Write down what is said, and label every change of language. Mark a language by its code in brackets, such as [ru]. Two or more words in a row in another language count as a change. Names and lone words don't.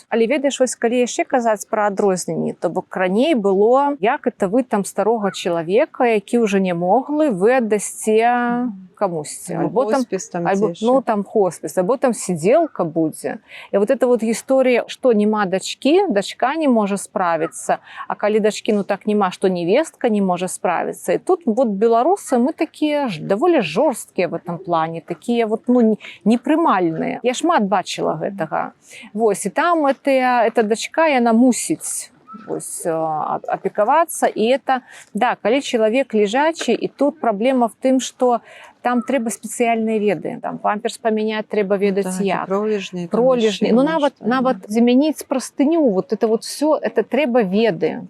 [be] Але ведаеш, калі яшчэ казаць пра адрозненні, то бок раней было, як это вы там старога чалавека, які ўжо не моглы, вы аддасце камусьці. Хоспіс, або там сидзелка будзе. І вот эта гісторыя, што няма дачкі, дачка не можа справіцца, а калі дачкі так няма, што невестка не можа справіцца. І тут беларусы, мы такія даволі жорсткія [ru] в этом плане, [be] такія непрымальныя. Я шмат бачыла гэтага. І там эта дачка, яна мусіць апекавацца, і это, да, калі чалавек лежачы, і тут праблема в тым, што там трэба спецыяльныя веды, там памперс памяняць трэба ведаць як, пролежні, нават замяніць прастыню, все, это трэба веды.